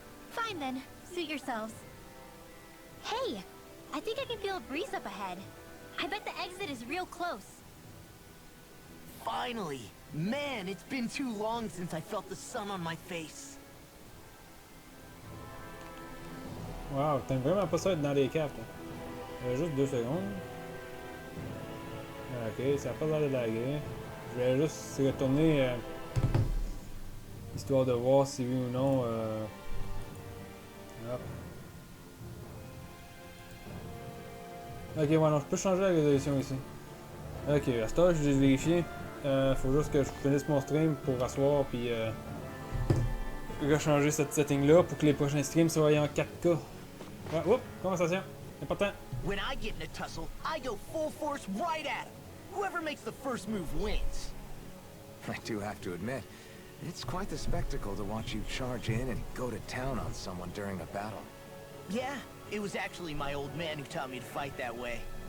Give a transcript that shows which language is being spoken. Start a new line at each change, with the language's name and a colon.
English: Fine then. Suit yourselves. Hey! I think I can feel a breeze up ahead. I bet the exit is real close. Finally! Man, it's been too long since I felt the sun on my face.
French: Wow, t'aimes vraiment pas ça être dans les cartes. Hein? Juste 2 secondes. Ok, ça n'a pas l'air de laguer. Je vais juste retourner histoire de voir si oui ou non. Hop. Ok, voilà, je peux changer la résolution ici. Ok, à ce temps, je vais vérifier. Faut juste que je finisse mon stream pour asseoir puis rechanger cette setting là pour que les prochains streams soient en 4K. Ouais, oups, conversation. Important.
English: When I get in a tussle, I go full force right at him. Whoever makes the first move wins. I do have to admit, it's quite the spectacle to watch you charge in and go to town on someone during a battle. Yeah, it was actually my old man who taught me to fight that way.